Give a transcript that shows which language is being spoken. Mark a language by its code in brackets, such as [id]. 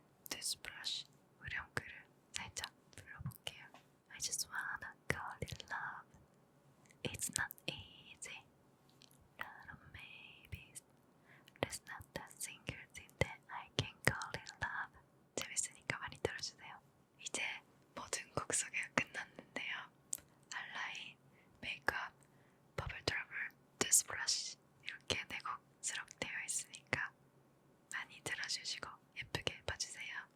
[ko] this brush 후렴구를 살짝 불러볼게요. [en] I just wanna call it love. It's not easy. Lot of maybes. There's not a single thing that I can call it love. [ko] 재밌으니까 많이 들어주세요. 이제 모든 곡 소개가 끝났는데요. 알라인, 메이크업, 버블 트러블, 디스 브러쉬 이렇게 네 곡 수록되어 있으니까 많이 들어주시고 예쁘게 봐주세요.